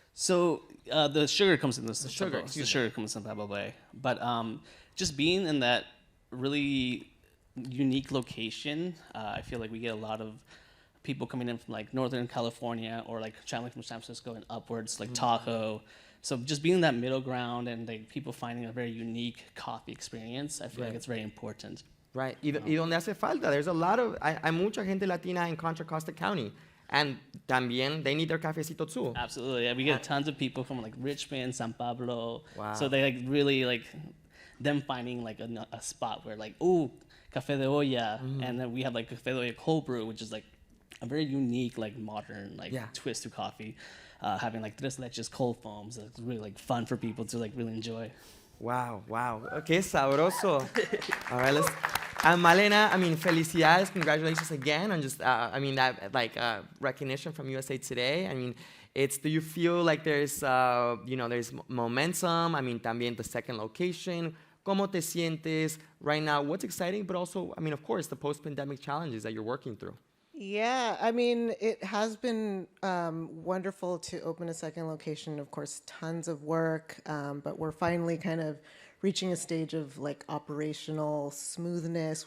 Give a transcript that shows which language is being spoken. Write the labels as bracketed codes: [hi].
[en] So the sugar comes in the sugar comes in San Pablo Bay, but just being in that really unique location, I feel like we get a lot of people coming in from like Northern California or like traveling from San Francisco and upwards, like Tahoe. So just being in that middle ground and like people finding a very unique coffee experience, I feel like it's very important. Right. [es] Y donde hace falta, [en] there's a lot of, [es] hay mucha gente latina in Contra Costa County. [en] And [es] también [en] they need their cafecito too. Absolutely. Yeah, we get tons of people from like Richmond, San Pablo. Wow. So they like really like them finding like a spot where like, ooh, café de olla, and then we have like café de olla cold brew, which is like a very unique, like modern, like twist to coffee. Having like tres leches cold foams, it's really like fun for people to like really enjoy. Wow. Okay, sabroso. All right, let's. Malena, I mean, [es] felicidades, [en] congratulations again on just, I mean, that like recognition from USA Today. I mean, do you feel like there's, there's momentum? I mean, [es] también [en] the second location. [es] ¿Cómo te sientes [en] right now? What's exciting, but also, I mean, of course, the post-pandemic challenges that you're working through. Yeah, I mean, it has been wonderful to open a second location. Of course, tons of work, but we're finally kind of reaching a stage of like operational smoothness.